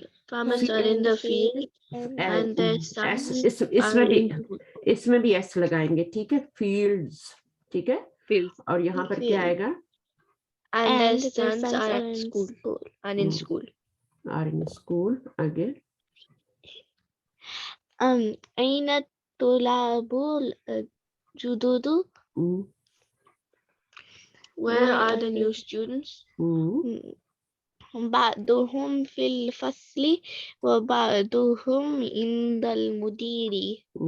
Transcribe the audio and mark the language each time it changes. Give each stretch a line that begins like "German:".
English: Farmers are in the field and their sons are in
Urdu: اس میں بھی S لگائیں گے, ٹھیک ہے, فیلڈز, ٹھیک ہے, اور یہاں پر کیا آئے گا؟
English: and their sons are at school and in school. Are in school.
Urdu: آگے
Arabic: أين الطلاب الجدد?
English: Where are the new students?
Arabic: بعضهم في الفصل وبعضهم عند المدير.